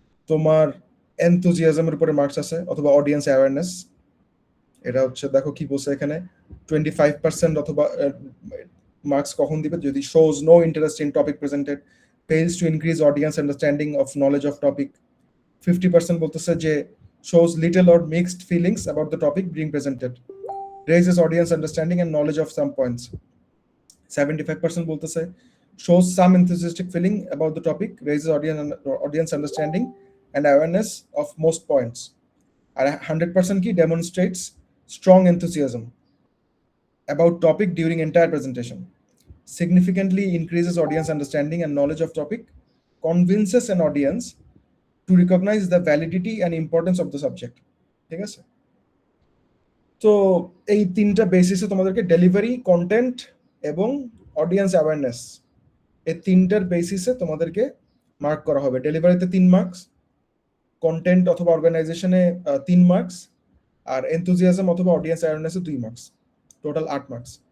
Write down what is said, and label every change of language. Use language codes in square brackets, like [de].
[bn] তোমার এনথুজিয়াজমের উপরে মার্কস আছে, অথবা অডিয়েন্স অ্যাওয়ারনেস। এটা হচ্ছে, দেখো কি বলছে এখানে, 25% অথবা মার্কস কখন দিবে, যদি [en] Shows no interest in topic presented, fails to increase audience understanding of knowledge of topic. [bn] 50% বলতেছে যে [en] shows little or mixed feelings about the topic being presented, raises audience understanding and knowledge of some points. [bn] 75% বলতেছে [en] shows some enthusiastic feeling about the topic, raises audience understanding and awareness of most points. And 100% কি demonstrates strong enthusiasm about topic during entire presentation, significantly increases audience understanding and knowledge of topic, convinces an audience to recognize the validity and importance of the subject, [bn] ঠিক আছে? তো এই 3টা বেসিসে তোমাদেরকে delivery, content এবং audience awareness, এই তিনটার বেসিসে তোমাদেরকে মার্ক করা হবে। ডেলিভারিতে 3 মার্কস, কন্টেন্ট অথবা অর্গানাইজেশনে 3 মার্কস, আর এনথুজিয়াজম অথবা অডিয়েন্স অ্যাওয়ারনেসে 2 মার্কস, টোটাল 8 মার্কস।